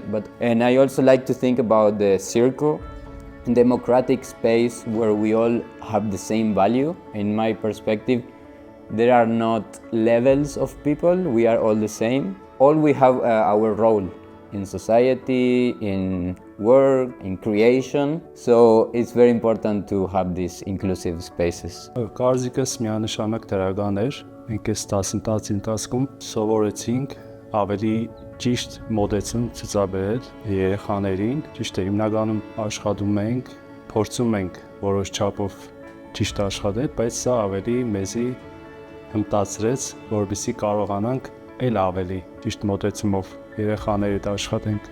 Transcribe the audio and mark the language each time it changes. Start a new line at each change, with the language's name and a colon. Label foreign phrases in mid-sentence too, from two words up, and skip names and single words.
English: And I also like to think about the circle, democratic space where we all have the same value. In my perspective, there are not levels of people, we are all the same. All we have our role in society, in work, in creation. So it's very important to have these inclusive spaces.
Armenian: Կարծիքս միանշանակ դրական էր։ Մենք այս դասընթացի ընթացքում սովորեցինք ավելի ճիշտ մոտեցում ցուցաբերել երեխաներին, ճիշտ է, հիմնականում աշխատում ենք, փորձում ենք որոշ չափով ճիշտ աշխատել, բայց սա ավելի մեզի հմտացրեց, որպեսզի կարողանանք այլ ավելի ճիշտ մոտեցումով երեխաների հետ աշխատենք։